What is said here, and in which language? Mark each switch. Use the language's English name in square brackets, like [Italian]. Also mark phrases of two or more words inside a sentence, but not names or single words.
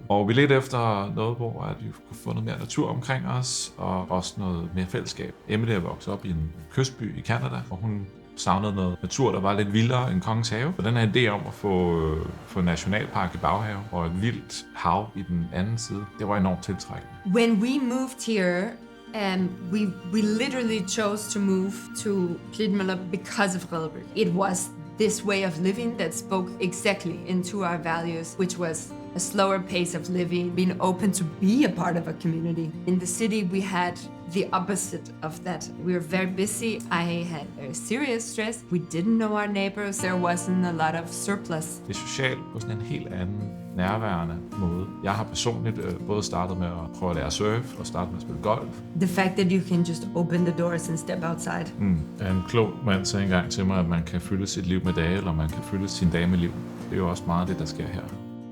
[Danish] Og vi ledte efter noget, hvor at vi kunne få noget mere natur omkring os, og også noget mere fællesskab. Emily er vokset op i en kystby i Canada, og hun savnede noget natur, der var lidt vildere end Kongens Have. Så den her idé om at få nationalpark i baghave og et vildt hav i den anden side, det var enormt tiltrækkende. [English] When we moved here, we literally chose to move to Klitmøller because of Redebøg. It was this way of living that spoke exactly into our values, which was a slower pace of living, being open to be a part of a community. In the city, we had the opposite of that. We were very busy. I had very serious stress. We didn't know our neighbors. There wasn't a lot of surplus. [Danish] Det er socialt på sådan en helt anden, nærværende måde. Jeg har personligt både startet med at prøve at lære surf og startet med at spille golf. [English] The fact that you can just open the doors and step outside. [Danish] En klog mand sagde engang til mig, at man kan fylde sit liv med dage, eller man kan fylde sin dage med liv. Det er jo også meget det, der sker her.